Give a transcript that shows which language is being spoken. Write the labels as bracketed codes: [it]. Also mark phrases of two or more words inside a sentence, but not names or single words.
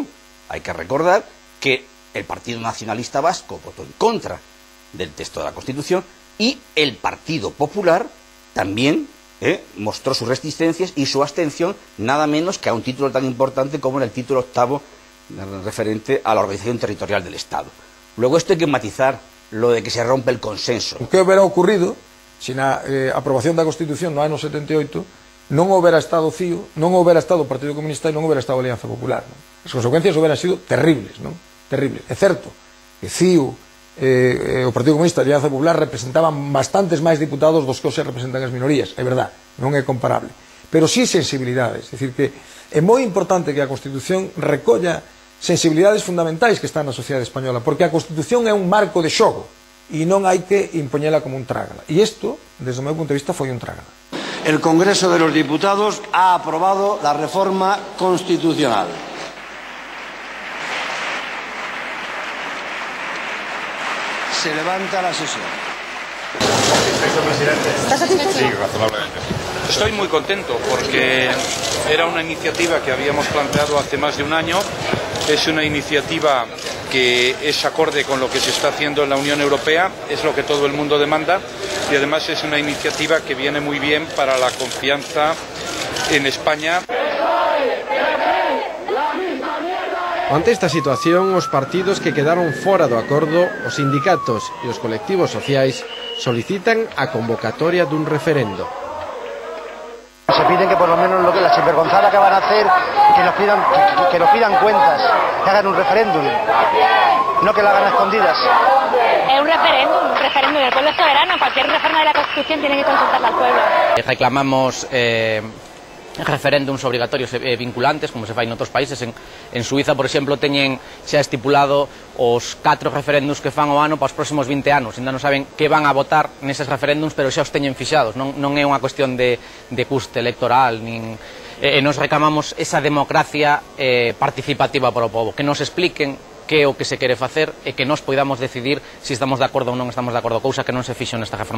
[es] Hay que recordar que el Partido Nacionalista Vasco votó en contra del texto de la Constitución y el Partido Popular también mostró sus resistencias y su abstención, nada menos que a un título tan importante como el título octavo referente a la organización territorial del Estado. Luego esto hay que matizar lo de que se rompe el consenso. ¿Qué hubiera ocurrido si [gl] na aprobación da Constitución no ano 78 non houbera estado CiU, non houbera estado o Partido Comunista e non houbera estado a Alianza Popular? As consecuencias [es] hubieran sido [gl] terribles, non? Terribles. É certo que CiU o Partido Comunista e a Alianza Popular representaban bastantes máis diputados dos que hoxe representan as minorías, é verdad, non é comparable, pero sí sensibilidades, é dicir que é moi importante que a Constitución recolla sensibilidades fundamentais que están na sociedade española, porque a Constitución é un marco de xogo e non hai que impoñela como un trágala, e isto, desde o meu punto de vista, foi un trágala. [es] El Congreso de los Diputados ha aprobado la reforma constitucional. Se levanta la sesión. ¿Estás satisfecho? Sí, razonablemente. Estoy muy contento porque era una iniciativa que habíamos planteado hace más de un año. Es una iniciativa que es acorde con lo que se está haciendo en la Unión Europea, es lo que todo el mundo demanda y además es una iniciativa que viene muy bien para la confianza en España. [gl] Ante esta situación, os partidos que quedaron fora do acordo, os sindicatos e os colectivos sociais solicitan a convocatoria dun referendo. [es] Se piden que por lo menos la sinvergonzada que van a hacer, que nos pidan cuentas, que hagan un referéndum, no que lo hagan a escondidas. Es un referéndum del pueblo soberano. Cualquier reforma de la Constitución tiene que consultarla al pueblo. [gl] Reclamamos referéndums obrigatorios e vinculantes, como se fai noutros países. En Suiza, por exemplo, teñen xa estipulado os 4 referéndums que fan o ano para os próximos 20 anos. Ainda non saben que van a votar neses referéndums, pero xa os teñen fixados. Non é unha cuestión de custe electoral, nos reclamamos esa democracia participativa para o povo, que nos expliquen que é o que se quere facer e que nós poidamos decidir se estamos de acordo ou non estamos de acordo, cousa que non se fixo nesta reforma.